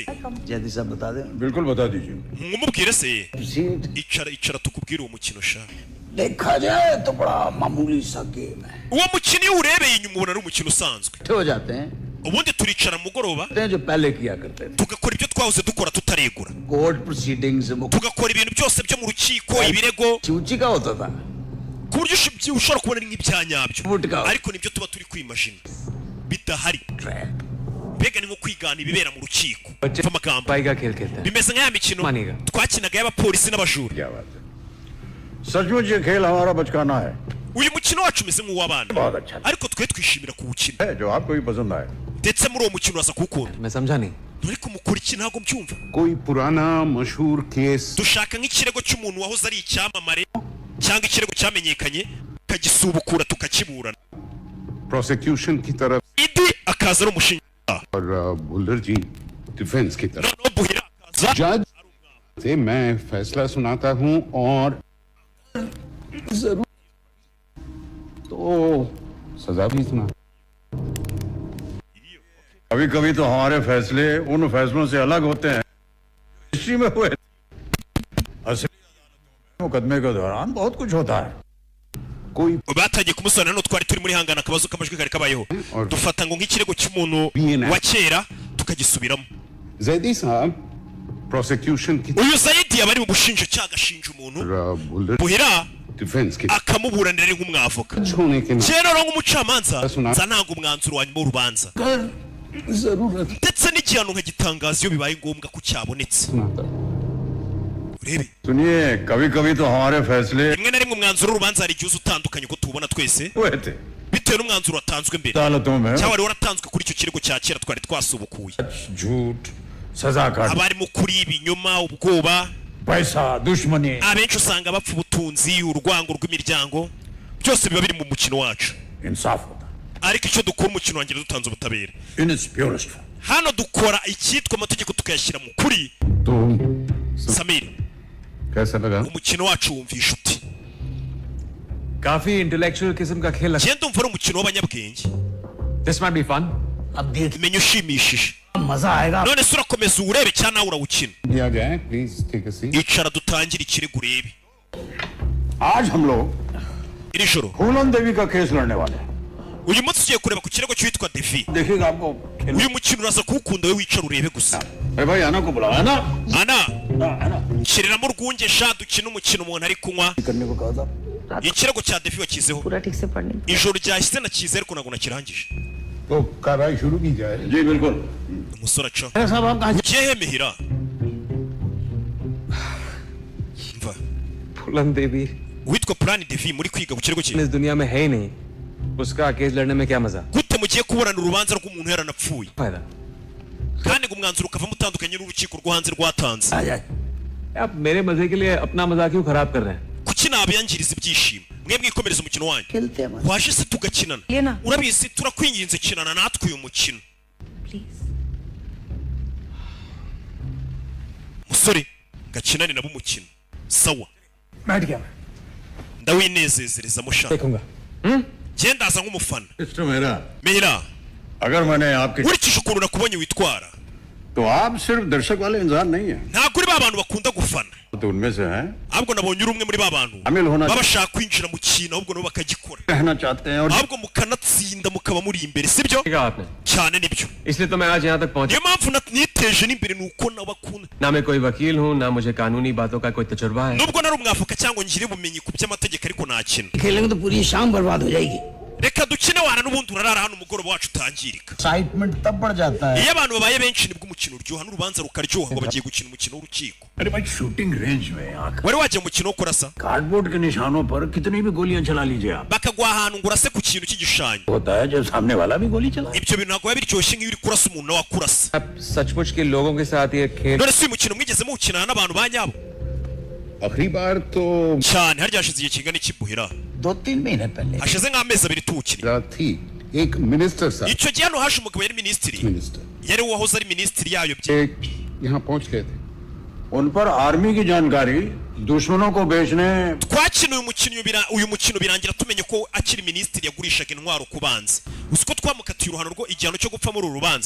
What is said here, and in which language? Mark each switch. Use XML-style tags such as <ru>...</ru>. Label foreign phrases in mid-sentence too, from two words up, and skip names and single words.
<hi>जैदी साहब बता दें बिल्कुल बता दीजिए</hi> <rw>mumubwire se</rw> <hi>सीट</hi> <rw>icara tukubwire uwo mukino sha</rw> <hi>देखा जाए तो बड़ा मामूली सा गेम है</hi> <rw>uwo mukino iyo urebeye inyuma ubona ari umukino usanzwe</rw> <hi>हो जाते हैं</hi> <rw>ubundi turicara mu mugoroba</rw> <hi>जो पहले किया करते थे</hi> <rw>tugakora ibyo twahoze dukora tutaregura</rw> <en>court proceedings</en> <rw>tugakora ibintu byose byo mu rukiko ibirego</rw> <hi>चूची का होता था</hi> <rw>ku buryo ushobora kubona ari nk'ibya nyabyo Ubundi ariko nibyo tuba turi kwimajina bidahari mbega ni nko kwigana ibibera mu rukiko</rw> <hi>बच्चे</hi> <rw>mva amagambo</rw> <hi>भाई का खेल खेलते हैं</hi> <rw>bimeze nk'aya mikino Maniga. twakinaga y'abapolisi n'abajura</rw> <hi>क्या बात है सचमुच ये खेल हमारा बचकाना है</hi> <rw>uyu mukino wacu umeze nk'uw'abana</rw> <hi>बहुत अच्छा</hi> <rw>ariko twe twishimira kuwukina</rw> <hi>है जो आपको भी पसंद आए</hi> <rw>ndetse muri uwo mukino uraza kuwukunda</rw> <hi>मैं समझा नहीं</hi> <rw>ariko mukora iki ntabwo mbyumva</rw> <hi>कोई पुराना मशहूर केस</hi> <rw>dushaka nk'ikirego cy'umuntu wahoze ari icyamamare cyangwa ikirego cyamenyekanye tukagisubukura tukakiburana</rw> <hi>प्रोसिक्यूशन की तरफ</hi> <rw>idi akaza ari umushinjacyaha</rw> <hi>और बुल्लर जी डिफेंस की तरफ</hi> <rw>noneho buhira akaza</rw> <hi>जज से मैं फैसला सुनाता हूं और तो सजा भी सुना कभी कभी तो हमारे फैसले उन फैसलों से अलग होते हैं हिस्ट्री में हुए असली मुकदमे के दौरान बहुत कुछ होता है कोई</hi> <rw>batangiye kumusobanurira hano twari turi muri hangana akabazo k'amajwi kari kabayeho dufata ngo nk'ikirego cy'umuntu BNF. wa kera tukagisubiramo</rw> <hi>जैदी साहब प्रोसिक्यूशन की</hi> <rw>uyu zayidi yaba ari mu bushinjacyaha agashinja umuntu</rw> <hi>और बुल्लर</hi> <rw>buhira</rw> <hi>डिफेंस की</hi> <rw>akamuburanira ari nk'umwavoka</rw> <hi>जज होने के नाते</hi> <rw>rero nk'umucamanza Asuna. nza nanga umwanzuro wa nyuma w'urubanza</rw> <hi>जरूरत</hi> <rw>ndetse n'igihano nkagitangaza iyo bibaye ngombwa ko cyabonetse</rw> <hi>सुनाता</hi> <rw>urebe</rw> <hi>सुनिए कभी कभी तो हमारे फैसले</hi> <rw>rimwe na rimwe umwanzuro w'urubanza hari igihe uza utandukanye uko tuwubona twese</rw> <hi>हुए थे</hi> <rw>bitewe n'umwanzuro watanzwe mbere</rw> <hi>अदालतों में</hi> <rw>cyangwa wari waratanzwe kuri icyo kirego cya kera twari twasubukuye</rw> <hi>झूठ सजा काट</hi> <rw>haba harimo kuri ibinyoma ubwoba</rw> <hi>पैसा दुश्मनी</hi> <rw>abenshi usanga bapfa ubutunzi urwango rw'imiryango byose biba biri mu mukino wacu</rw> <hi>इंसाफ होता</hi> <rw>ariko icyo dukora umukino wanjye dutanze ubutabera</rw> <en>in its purest</en> <rw>hano dukora icyitwa amategeko tukayashyira mu kuri</rw> <hi>तो samiri कैसा लगा</hi> <rw>umukino wacu wumvisha uti</rw> <hi>काफी इंटेलेक्चुअल किस्म का खेल</hi> <rw>genda umva ari umukino w'abanyabwenge</rw> <en>this might be fun</en> <hi>अब देख</hi> <rw>menya ushimishije</rw> <hi>मजा आएगा</hi> <rw>none se urakomeza uwurebe cyangwa nawe urawukina</rw> <hi>दिया जाए</hi> <en>please take a seat</en> <rw>icara dutangire ikirego urebe</rw> <hi>आज हम लोग</hi> <rw>iri joro</rw> <hi>फूलन देवी का केस लड़ने वाले हैं</hi> <rw>uyu munsi tugiye kureba ku kirego cyitwa devi</rw> <hi>देखिएगा आपको खेल</hi> <rw>uyu mukino uraza kuwukunda we wicara urebe gusa</rw> <hi>अरे भाई आना को बुलाओ है ना</hi> <rw>ana</rw> <hi>आना</hi> <rw>nshiriramo urwunge sha dukina umukino umuntu ari kunywa</rw> <hi>करने को कहा था</hi> <rw>ikirego cya devi wakizeho</rw> <hi>पूरा ठीक से पढ़ने</hi> <rw>ijoro ryahise nakize ariko ntabwo nakirangije</rw> <hi>तो कार्रवाई शुरू की जाए जी बिल्कुल</hi> <rw>umusore aca</rw> <hi>साहब आप कहाँ</hi> <rw>ugiye he mihira mva</rw> <hi>फुलन देवी</hi> <rw>uwitwa plan devi muri kwiga ku kirego cye</rw> <hi>इस दुनिया में है ही नहीं उसका केस लड़ने में क्या मजा</hi> <rw>gute mugiye kuburana urubanza rw'umuntu yaranapfuye</rw> <hi>फायदा</hi> <rw>kandi ngo umwanzuro ukavamo utandukanye n'urukiko rwo hanze rwatanze</rw> <hi>आ जाए आप मेरे मजे के लिए अपना मजा क्यों खराब कर रहे हैं</hi> <rw>kuki nabiyangiriza ibyishimo mwe mwikomereza umukino wanyu</rw> <hi>खेलते हैं मत</hi> <rw>waje se tugakinana Lena. urabizi turakwinginze kinana natwe uyu mukino</rw> <hi>प्लीज</hi> <rw>musore gakinane nabo umukino sawa</rw> <hi>बैठ गया</hi> <rw>ndawinezezerezamo sha</rw> <hi>देखूंगा</hi> <rw>gendaza nk'umufana</rw> <hi>मिस्टर मेहरा</hi> <rw>mihira</rw> <hi>अगर मैंने आपके</hi> <rw>nkurikije ukuntu nakubonye witwara</rw> <hi>तो आप सिर्फ दर्शक वाले इंसान नहीं है</hi> <rw>ntabwo uri ba bantu bakunda gufana</rw> <hi>तो उनमें से हैं</hi> <rw>ahubwo nabonye uri umwe muri ba bantu</rw> <hi>शामिल होना</hi> <rw>baba bashaka kwinjira mu kintu ahubwo nabo bakagikora</rw> <hi>कहना चाहते हैं और</hi> <rw>ahubwo mukanatsinda mukaba muri imbere sibyo</rw> <hi>कहा आपने</hi> <rw>cyane nibyo</rw> <hi>इसलिए तो मैं आज यहाँ तक पहुँचा</hi> <rw>niyo mpamvu niteje n'imbere ni uko nabakunda</rw> <hi>ना मैं कोई वकील हूँ ना मुझे कानूनी बातों का कोई तजुर्बा है</hi> <rw>nubwo nari umwavoka cyangwa ngire ubumenyi ku by'amategeko ariko nakina</rw> <hi>खेलेंगे तो पूरी शाम बर्बाद हो जाएगी</hi> <rw>reka dukine wana n'ubundi urarara hano umugoroba wacu utangirika</rw> <hi>एक्साइटमेंट तब बढ़ जाता है</hi> <rw>iyo abantu babaye benshi nibwo umukino uryoha n'urubanza rukaryoha ngo bagiye gukina umukino w'urukiko</rw> <hi>अरे भाई शूटिंग रेंज में आकर</hi> <rw>wari wajya mu mukino wo kurasa</rw> <hi>कार्डबोर्ड के निशानों पर कितनी भी गोलियां चला लीजिए आप</hi> <rw>bakaguha ahantu ngo urase ku kintu cy'igishushanyo</rw> <hi>होता है जब सामने वाला भी गोली चला</hi> <rw>ibyo bintu ntabwo biba biryoshye nk'iyo uri kurasa umuntu nawe akurasa</rw> <hi>आप सचमुच के लोगों के साथ ये खेल</hi> <rw>none se uyu mukino mwigeze muwukinana n'abantu ba nyabo</rw> <hi>आखिरी बार तो</hi> <rw>cyane harya hashize igihe kingana iki buhira</rw> <hi>2-3 महीने पहले</hi> <rw>hashize nk'amezi abiri tuwukina</rw> <hi>रात थी एक मिनिस्टर साहब</hi> <rw>icyo gihe hano haje umugabo yari minisitiri</rw> <hi>मिनिस्टर</hi> <rw>yari uwahoze ari minisitiri yayobye</rw> <hi>एक यहाँ पहुंच गए थे उन पर आर्मी की जानकारी दुश्मनों को बेचने</hi> <rw>twakina uyu mukino birangira tumenye ko akiri minisitiri yagurishaga intwaro ku banzi uzi ko twamukatiye uruhano rwo igihano cyo gupfa muri uru rubanza</rw>